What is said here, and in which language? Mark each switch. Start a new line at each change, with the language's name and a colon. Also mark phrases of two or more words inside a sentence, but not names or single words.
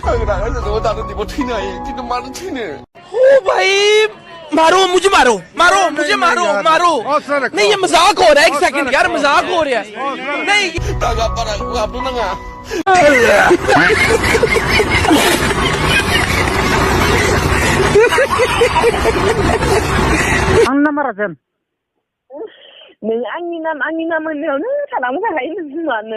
Bodo: रागा जोंनो दानो दिबो थैनो हायो खिन्थु मानो थैनो
Hindi: ओ भाई मारो मुझे मारो मारो नहीं ये मजाक हो रहा है एक सेकंड यार मजाक हो रहा है नहीं
Bodo: रागा बारा गाबनो नाङा आंनि नाम्बारा जेन नों आंनि नाम होननायावनो थालांबाय थाखायो नों मानो